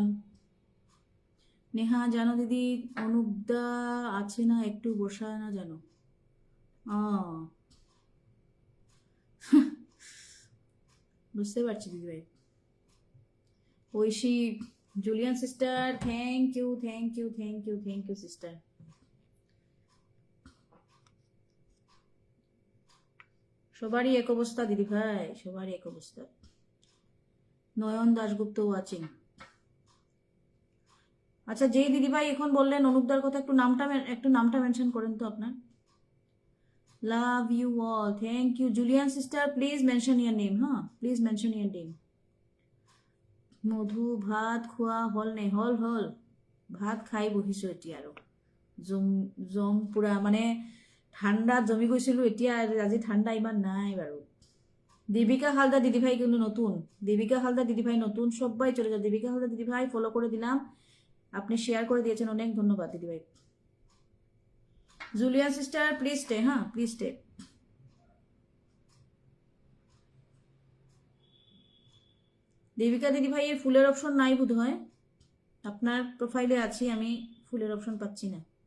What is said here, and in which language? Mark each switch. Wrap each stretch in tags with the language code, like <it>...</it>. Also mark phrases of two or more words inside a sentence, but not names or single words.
<bn>নেহা জানো দিদি অনুপদা আছে না, একটু বসায় না জানো? বুঝতে পারছি দিদি ভাই। ঐশী, জুলিয়ান সিস্টার,</bn> <en>thank you thank you thank you thank you sister.</en> <bn>সবারই এক অবস্থা দিদি ভাই, সবারই এক অবস্থা। নয়ন দাশগুপ্ত আছেন। আচ্ছা যেই দিদি ভাই এখন বললেন অনুপদার কথা, একটু নামটা মেনশন করেন তো আপনার।</bn> <en>love you all, thank you Julian sister, please mention your name, হ্যাঁ please mention your name।</en> <as>মধু ভাত খোৱা হল নে? হল হল, ভাত খাই বহিছো এতিয়া, আৰু জম পুৰা মানে ঠাণ্ডাত জমি গৈছিলো, এতিয়া আজি ঠাণ্ডা ইমান নাই বাৰু।</as> <bn>দেবিকা হালদার দিদিভাই কিন্তু নতুন, দেবিকা হালদার দিদিভাই নতুন, সবাই চলে যাও। দেবিকা হালদার দিদিভাই ফলো করে দিলাম, আপনি শেয়ার করে দিয়েছেন, অনেক ধন্যবাদ দিদিভাই।</bn> <en>Julian sister please stay, হ্যাঁ please stay।</en> <bn>দেবিকা দিদিভাইয়ের ফুলের অপশন নাই বোধ হয়, আপনার প্রোফাইলে আছি আমি, ফুলের অপশন পাচ্ছি না।</bn>